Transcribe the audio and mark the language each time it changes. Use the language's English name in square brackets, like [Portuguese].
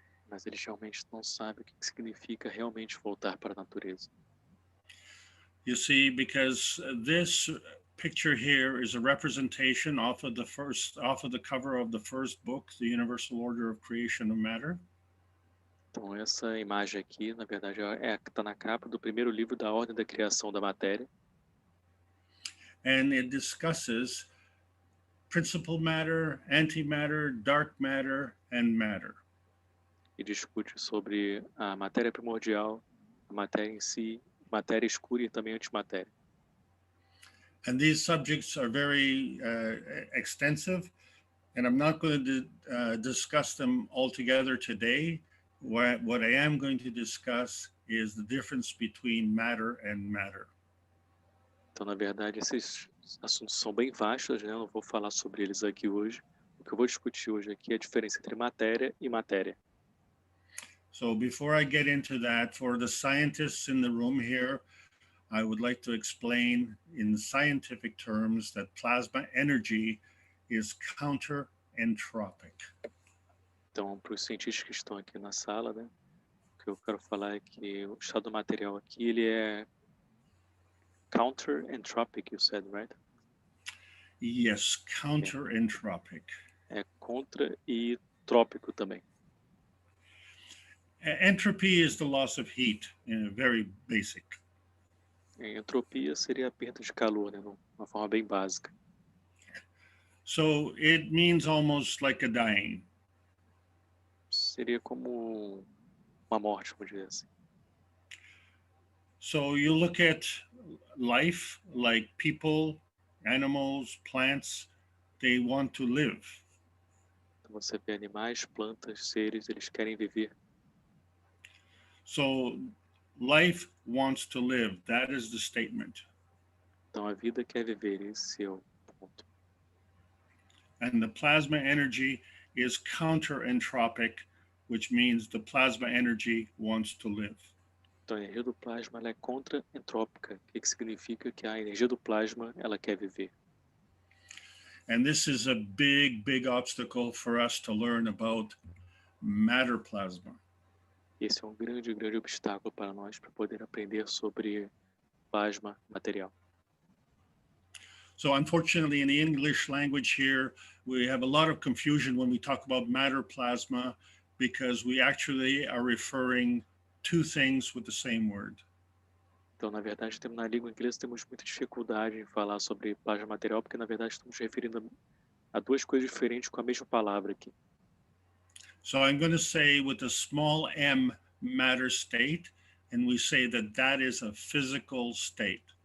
[Portuguese] Mas eles realmente não sabem o que significa realmente voltar para a natureza. [English] You see, because this picture here is a representation off of the cover of the first book, The Universal Order of Creation of Matter. [Portuguese] Então essa imagem aqui, na verdade, é a que está na capa do primeiro livro da Ordem da Criação da Matéria. [English] And it discusses principal matter, antimatter, dark matter, and matter. [Portuguese] E discute sobre a matéria primordial, a matéria em si, matéria escura e também antimatéria. [English] And these subjects are very extensive, and I'm not going to discuss them all together today. What I am going to discuss is the difference between matter and matter. [Portuguese] Então, na verdade, esses assuntos são bem vastos, né? Eu não vou falar sobre eles aqui hoje. O que eu vou discutir hoje aqui é a diferença entre matéria e matéria. [English] So before I get into that, for the scientists in the room here, I would like to explain in scientific terms that plasma energy is counter-entropic. [Portuguese] Então, para os cientistas que estão aqui na sala, né? O que eu quero falar é que o estado do material aqui, ele é counter-entropic, [English] you said, right? Yes, counter-entropic. [Portuguese] É contra e trópico também. [English] Entropy is the loss of heat, very basic. [Portuguese] Entropia seria a perda de calor, né? De uma forma bem básica. [English] So it means almost like a dying. [Portuguese] Seria como uma morte, vamos dizer assim. [English] So you look at life, like people, animals, plants, they want to live. [Portuguese] Então você vê animais, plantas, seres, eles querem viver. [English] So life wants to live. That is the statement. [Portuguese] Então a vida quer viver, esse é o ponto. [English] And the plasma energy is counter-entropic, which means the plasma energy wants to live. [Portuguese] Então a energia do plasma ela é contra-entrópica, o que significa que a energia do plasma ela quer viver. [English] And this is a big, big obstacle for us to learn about matter plasma. [Portuguese] Esse é um grande, grande obstáculo para nós para poder aprender sobre plasma material. [English] So unfortunately, in the English language here, we have a lot of confusion when we talk about matter plasma because we actually are referring two things with the same word. [Portuguese] Então, na verdade, na língua inglesa temos muita dificuldade em falar sobre plasma material, porque na verdade estamos referindo a duas coisas diferentes com a mesma palavra aqui. [English] So I'm going to say with a small m matter state, and we say that that is a physical state.